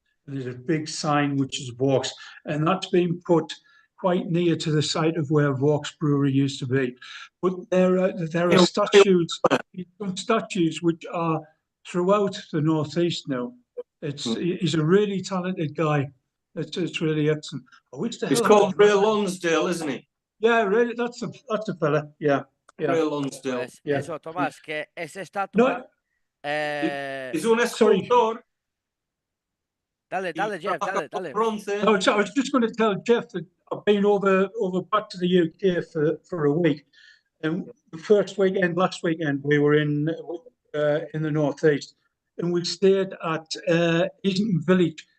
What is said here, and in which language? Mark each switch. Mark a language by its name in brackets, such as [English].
[English] And there's a big sign which is Vaux, and that's been put quite near to the site of where Vaux Brewery used to be. But there are statues which are throughout the northeast now. He's a really talented guy. It's really excellent. He's called Ray Lonsdale, isn't he? Yeah, really. That's a fella. Yeah. Ray Lonsdale. Yeah. [Spanish] Eso, Tomás, que esa estatua. Es un escultor. Dale, Jeff, dale. [English] I was just going to tell Jeff that I've been over back to the UK for a week, and the last weekend, we were in the northeast, and we stayed at Easton Village.